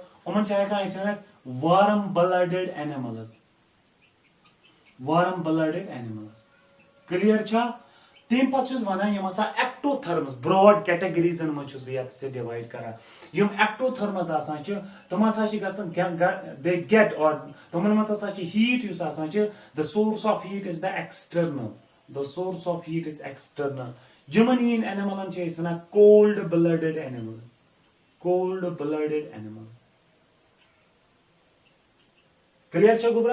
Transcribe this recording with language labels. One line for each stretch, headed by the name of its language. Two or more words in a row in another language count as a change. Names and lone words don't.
English: उमन warm blooded animals, warm blooded animals.
Kashmiri: क्लियर, तम पे एक्टोथर्मस
English: broad categories
Kashmiri: मज डिवाइड कर।
English: एक्टोथर्मस
Kashmiri: तम दे गेट और तमन मज
English: heat the source of heat is the external, the source of heat is external।
Kashmiri: जमन इन एनिमलन
English: cold blooded animals, cold blooded animals।
Kashmiri: Clear Gubra?